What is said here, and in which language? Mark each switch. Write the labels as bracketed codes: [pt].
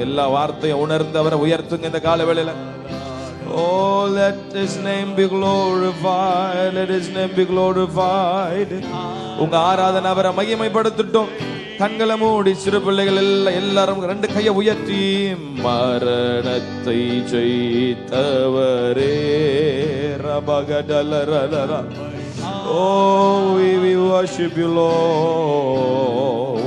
[ta] எல்லா வார்த்தையும் உணர்ந்தவரை உயர்த்துங்க இந்த கால வேளையில. [en] Oh, let his name be glorified, let his name be glorified. [ta] உங்க ஆராதனை அவரை மகிமைப்படுத்தட்டும். கண்களை மூடி சிறு பிள்ளைகள் எல்லாரும் ரெண்டு கையை உயர்த்தி மரணத்தை ஜெயித்தவரே ரபகடலரலரா. [en] Oh, we worship you, Lord.